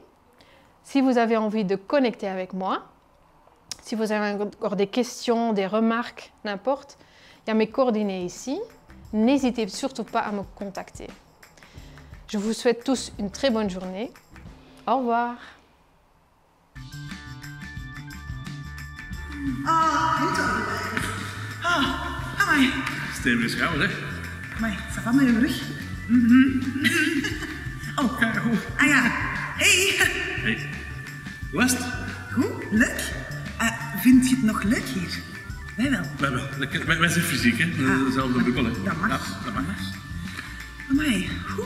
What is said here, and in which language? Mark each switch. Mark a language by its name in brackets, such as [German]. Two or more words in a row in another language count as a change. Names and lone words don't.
[French] Si vous avez envie de connecter avec moi, si vous avez encore des questions, des remarques, n'importe, il y a mes coordonnées ici. N'hésitez surtout pas à me contacter. Je vous souhaite tous une très bonne journée. Au revoir. [Dutch] Hey, Dr. Wang. Amai. Stevige schouder, hè? Amai, [French] ça va [Dutch] met uw rug? Oh, Kijk, goed. ah ja. Hey. Hey. Hoe was het? Goed, leuk. Vind je het nog leuk hier? Wij wel. Wij zijn fysiek, hè? Dezelfde bubbel, hè? Dat mag. Ja, dat mag. Amai, goed.